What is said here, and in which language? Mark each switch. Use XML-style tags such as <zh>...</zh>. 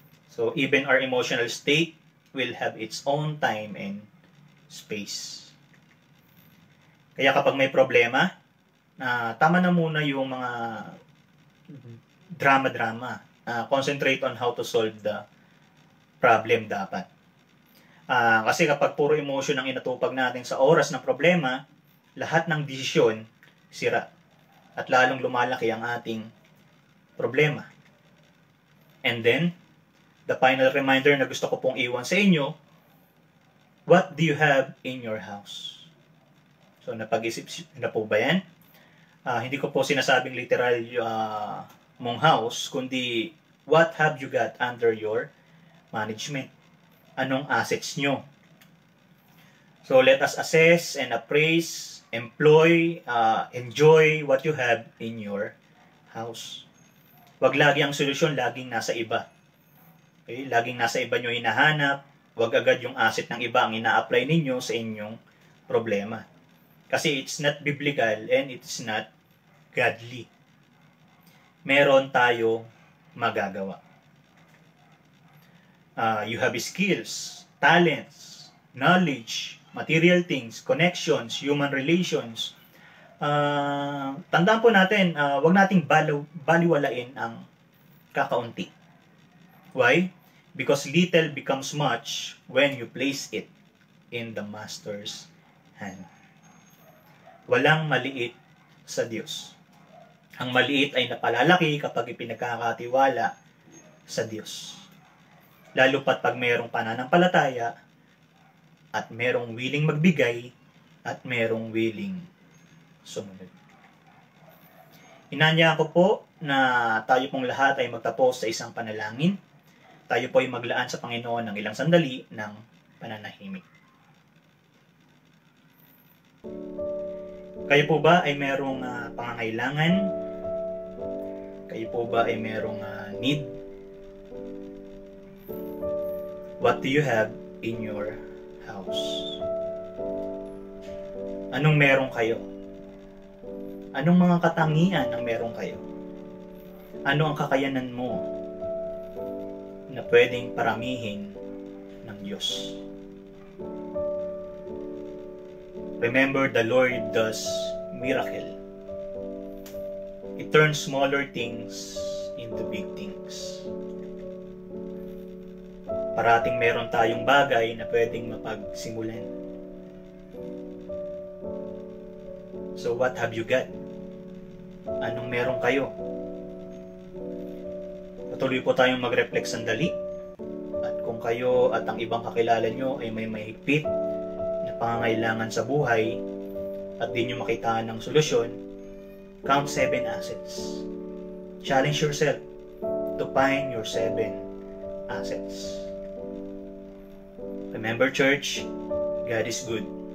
<en>So, even our emotional state will have its own time and space.</en> <tl>Kaya kapag may problema, tama na muna yung mga drama-drama.</tl> <en>Concentrate on how to solve the problem dapat.</en> <tl>Kasi kapag puro emotion ang inatupag natin sa oras ng problema, lahat ng desisyon sira. At lalong lumalaki ang ating problema.</tl> <en>And then, the final reminder</en> <tl>na gusto ko pong iwan sa inyo,</tl> <en>what do you have in your house?</en> <tl>So, napag-isip na po ba yan? Hindi ko po sinasabing literal mong house, kundi</tl> <en>what have you got under your management?</en> <tl>Anong assets nyo?</tl> <en>So, let us assess and appraise enjoy what you have in your house.</en> <tl>Wag lagi ang solusyon laging nasa iba. Okay? Laging nasa iba nyo hinahanap. Wag agad yung asset ng iba ang ina-apply ninyo sa inyong problema.</tl> <en>Kasi it's not biblical and it's not godly.</en> <tl>Meron tayo magagawa.</tl> <en>You have skills, talents, knowledge, material things, connections, human relations.</en> <tl>Tandaan po natin, wag nating baliwalain ang kakaunti.</tl> <en>Why? Because little becomes much when you place it in the Master's hand.</en> <tl>Walang maliit sa Diyos. Ang maliit ay napalalaki kapag ipinagkakatiwala sa Diyos. Lalo pat pag mayroong pananampalataya at mayroong willing magbigay at mayroong willing sumunod. Inanyahan ko po na tayo pong lahat ay magtapos sa isang panalangin. Tayo po ay maglaan sa Panginoon ng ilang sandali ng pananahimik. Kayo po ba ay merong pangangailangan? Kayo po ba ay merong need?</tl> <en>What do you have in your house?</en> <tl>Anong meron kayo? Anong mga katangian ang meron kayo? Ano ang kakayanan mo na pwedeng paramihin ng Diyos?</tl> <en>Remember, the Lord does miracle. He turns smaller things into big things.</en> <tl>Parating meron tayong bagay na pwedeng mapagsimulan.</tl> <en>So what have you got?</en> <tl>Anong meron kayo? Patuloy po tayong mag-reflect sandali. At kung kayo at ang ibang kakilala nyo ay may mahigpit na pangangailangan sa buhay at di nyo makita ng solusyon,</tl> <en>count 7 assets. Challenge yourself to find your 7 assets. Remember, church, God is good.</en>